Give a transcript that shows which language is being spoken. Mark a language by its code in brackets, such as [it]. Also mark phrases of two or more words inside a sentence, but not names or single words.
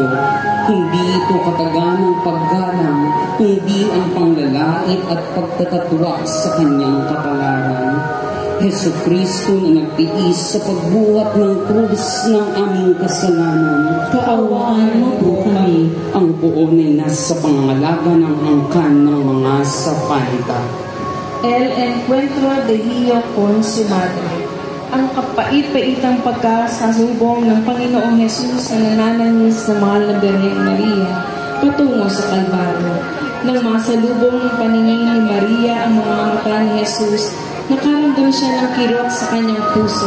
[tl] Hindi ito katagan ng paggalang, kundi ang panglalait at pagtatatwa sa kanyang kapalaran. Jesucristo na nagtiis sa pagbuhat ng krus ng aming kasalanan, kaawaan mo po kami. Ang poon ay nasa pangangalaga ng angkan ng mga sapanta. [es] El encuentro de Hijo con su madre. [tl] Ang kapait-paitang pagkasalubong ng Panginoong Jesus na nanananis ng mahal na Birheng Maria patungo sa Kalbaryo. Nang masalubong ng paningin ni Maria ang mga mata ni Jesus, nakaramdam siya ng kirot sa kanyang puso.